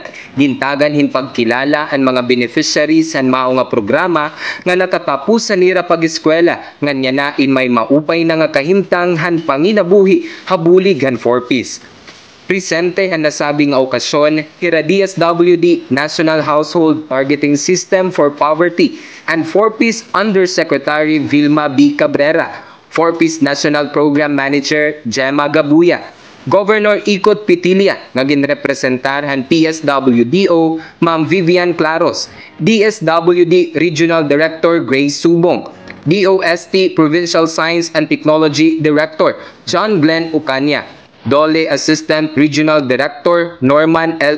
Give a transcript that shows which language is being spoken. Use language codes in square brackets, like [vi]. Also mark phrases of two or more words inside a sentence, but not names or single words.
[war] Gintagan hin pagkilala han mga beneficiaries han mao nga programa nga nakatapusan nira pag-eskwela nganya nain may maupay na nga kahimtang han panginabuhi habulig han 4Ps. Presente ang nasabing okasyon, kira DSWD National Household Targeting System for Poverty and 4Ps Undersecretary Vilma B. Cabrera, 4Ps National Program Manager Gemma Gabuya, Governor Ikot Pitilia nga ginrepresentarhan PSWDO Ma'am Vivian Claros, DSWD Regional Director Grace Subong, DOST Provincial Science and Technology Director John Glenn Ucanya, Dole Assistant Regional Director Norman L.